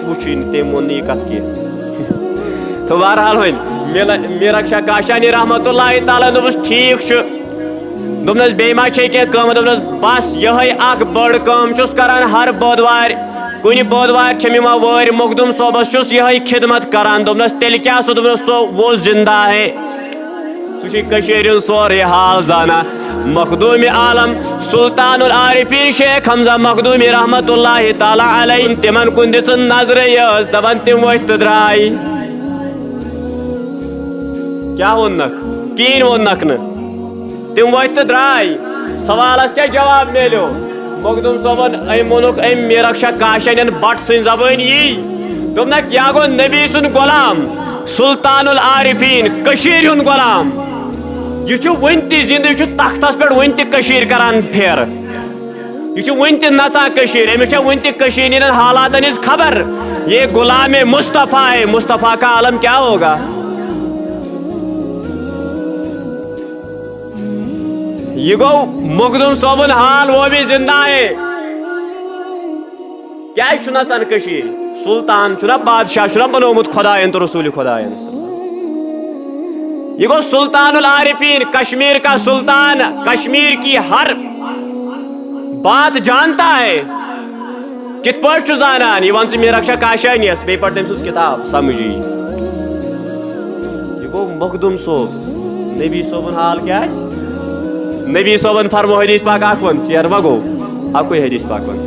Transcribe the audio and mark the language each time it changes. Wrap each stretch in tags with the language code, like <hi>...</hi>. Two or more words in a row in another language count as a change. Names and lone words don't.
<ks>اسہِ وٕچھٕنۍ تٔمۍ ووٚن نہٕ یہِ کتھ کینٛہہ تہٕ بہرحال وۄنۍ میرکشا کاشانی</ks> <ar>رحمت اللہ تعالیٰ</ar> <ks>دوٚپُس ٹھیٖک چھُ دوٚپنس بیٚیہِ ما چھے کینٛہہ کٲم دوٚپنس بس یِہے اکھ بٔڑ کٲم چھُس کران ہر بودوارِ کُنہِ بودوارِ چھم یِوان وٲرۍ مخدوم صٲبس چھُس یِہے خدمت کران دوٚپنس تیٚلہِ کیٛاہ سُہ دوٚپنس سُہ</ks> <ur>وہ زندہ ہے</ur> <ks>سُہ چھُ کٔشیٖرِ ہُنٛد سورُے حال زانان مخدوٗمِ عالم سلطان العارفیٖن شیخ حمزہ مخدوٗمی</ks> <ar>رحمت اللہ تعالیٰ علیہ</ar> <ks>تِمن کُن دِژٕ نظرٕ یٲژ دپان تِم ؤتھۍ تہٕ درٛاے کیٛاہ ووٚننکھ کِہیٖنۍ ووٚننکھ نہٕ تِم ؤتھۍ تہٕ درٛاے سوالس کیٛاہ جواب میلیو مخدوم صٲبن أمۍ ووٚنُکھ أمۍ میرکشا کاشانین بٹ سٕنٛزِ زبٲنۍ یی دوٚپنکھ یا گوٚو نبی سُنٛد غلام سلطان العارفیٖن کٔشیٖرِ ہُنٛد غلام یہ چھُ وُنہِ تہِ زندٕ یہِ چھُ تختس پٮ۪ٹھ وُنہِ تہِ کٔشیٖر کران پھیرٕ یہ چھُ وُنہِ تہِ نژان کٔشیٖرِ أمِس چھےٚ وُنہِ تہِ کٔشیٖرِ ہٕنٛدٮ۪ن حالاتن ہٕنٛز خبر</ks> <ur>یہ غلام مصطفیٰ ہے مصطفیٰ کا عالم کیا ہوگا</ur> <ks>یہ گوٚو مخدوم صٲبُن حال</ks> <ur>وہ بھی زندہ ہے</ur> <ks>کیٛازِ چھُ نژان کٔشیٖرِ سلطان چھُنہ بادشاہ چھُنہ بنومُت خدایَن تہٕ رسوٗلِ خدایَن یہ گوٚو سلطان العارفیٖن</ks> <ur>کشمیر کا سلطان کشمیر کی ہر بات جانتا ہے</ur> <ks>کِتھ پٲٹھۍ چھُ زانان یہ ون ژٕ میرکشا کاشانیَس بیٚیہِ پَر تٔمۍ سٕنٛز کِتاب سمجھی یہ گوٚو مخدوم صٲب نبی صٲبُن حال کیٛاہ آسہِ نبی صٲبن فرمو حدیث پاک اکھ وَن ژیر ما گوٚو اکُے حدیث پاک وَن</ks>